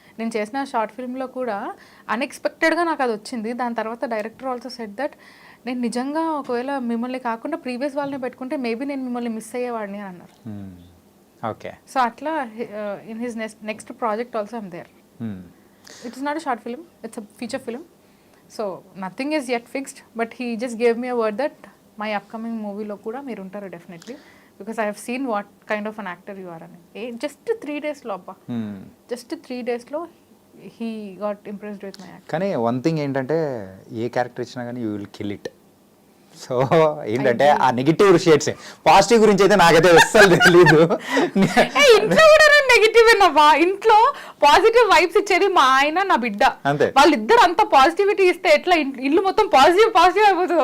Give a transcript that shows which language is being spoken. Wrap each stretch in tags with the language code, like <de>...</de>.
<te>నేను చేసిన షార్ట్ ఫిల్మ్లో కూడా అన్ఎక్స్పెక్టెడ్గా నాకు అది వచ్చింది. దాని తర్వాత డైరెక్టర్</te> <en>also said that</en> <te>నేను నిజంగా ఒకవేళ మిమ్మల్ని కాకుండా ప్రీవియస్ వాళ్ళని పెట్టుకుంటే మేబీ నేను మిమ్మల్ని మిస్ అయ్యేవాడిని అని అన్నారు. ఓకే.</te> <en>so</en> <te>అట్లా</te> <en>In his next project also I'm there. It is not a short film, it's a feature film. So nothing is yet fixed, but he just gave me a word that my upcoming movie</en> <te>lo kuda meer untaru</te> <en>definitely, because I have seen what kind of an actor you are ani. Just 3 days</en> <te>lo abba,</te> <en>just 3 days lo he got impressed with my acting. కానీ one thing ఏంటంటే ఏ character ఇచ్చినా కానీ యూ విల్ కిల్ ఇట్.</en> <te>So ఏంటంటే ఆ negative shades, positive గురించి అయితే నాకైతే అస్సలు తెలీదు. ఇంట్లో కూడా నెగిటివ్ ఏనవ్వా, ఇంట్లో పాజిటివ్ వైబ్స్ ఇచ్చేది మా ఆయన నా బిడ్డ, వాళ్ళిద్దరు అంత పాజిటివిటీ ఇస్తే ఎట్లా ఇల్లు మొత్తం పాజిటివ్ అయిపోతుంది.</te>